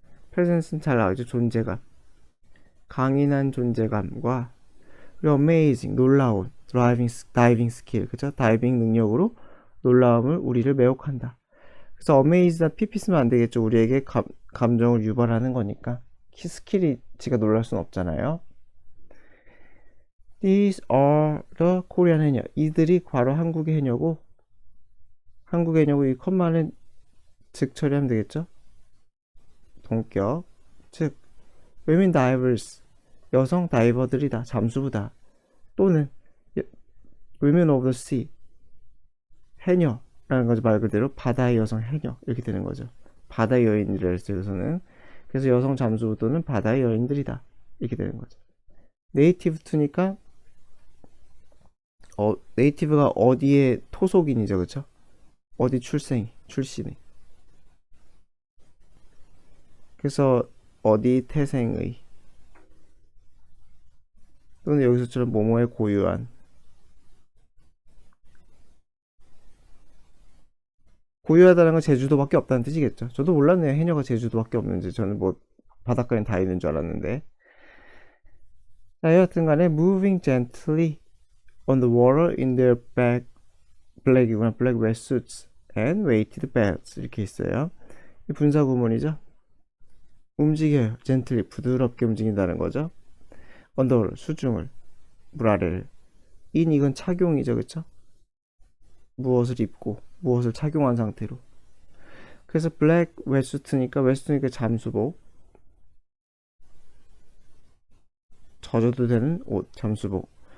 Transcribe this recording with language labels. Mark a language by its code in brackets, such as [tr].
[ko] presence는 잘 나오죠. 존재감. 강인한 존재감과 그리고 amazing 놀라운 다이빙 스킬 그죠? 다이빙 능력으로 놀라움을 우리를 매혹한다. 그래서 amazed나 pp 쓰면 안 되겠죠. 우리에게 감정을 유발하는 거니까 스킬이 지가 놀랄 수는 없잖아요. [en] These are the Korean 해녀. [ko] 이들이 바로 한국의 해녀고 한국의 해녀고 이 컴마는 즉 처리하면 되겠죠. 동격 즉 [en] women divers [ko] 여성 다이버들이다. 잠수부다. 또는 [en] women of the sea [ko] 해녀라는 거죠. 말 그대로 바다의 여성 해녀 이렇게 되는 거죠. 바다의 여인이라 했어요. 여기서는. 그래서 여성 잠수부 또는 바다의 여인들이다 이렇게 되는 거죠. 네이티브 투니까 네이티브가 어디의 토속인이죠. 그쵸? 어디 출신이 그래서 어디 태생의 또는 여기서처럼 뭐뭐에 고유한 고유하다는 건 제주도밖에 없다는 뜻이겠죠. 저도 몰랐네요. 해녀가 제주도밖에 없는지. 저는 뭐 바닷가엔 다 있는 줄 알았는데. 자, 여하튼 간에 [en] moving gently on the water in their black [ko] 이구나. [en] black wetsuits and weighted belts [ko] 이렇게 있어요. 이 분사 구문이죠. 움직여요. gently 부드럽게 움직인다는 거죠. 언더를 수중을 물 아래를 in 이건 착용이죠. 그쵸? 무엇을 입고 무엇을 착용한 상태로. 그래서 블랙 웨스트니까 잠수복 젖어도 되는 옷 잠수복.